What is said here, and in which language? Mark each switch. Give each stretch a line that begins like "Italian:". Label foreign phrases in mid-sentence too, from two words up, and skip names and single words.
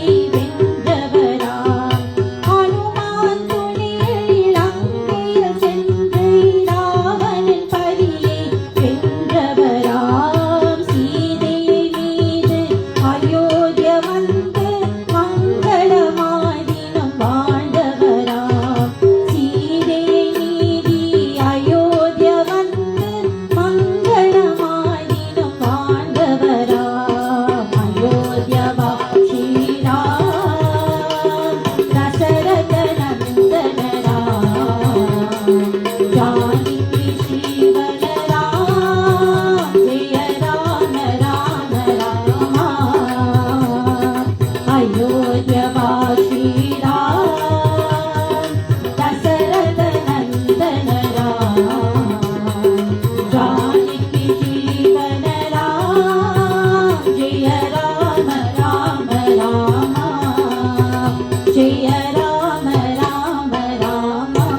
Tamil: வென்றவராம் அனுமான் துணையில் அங்கேயில் சென்று ராவணன் பரியை வென்றவராம் சீதையை மீது அயோத்திய வந்து மங்களமாய் தினம் வாழ்ந்தவராம் சீதையை மீதி அயோத்திய வந்து மங்களமாய் தினம் வாழ்ந்தவராம் அயோத்தியவாசி
Hindi: राम दशरथ नंदन राम जानकी जीवन राम जय राम राम राम अयोध्यवासी राम दशरथ नंदन राम जानकी जीवन राम जय राम राम राम जय राम राम राम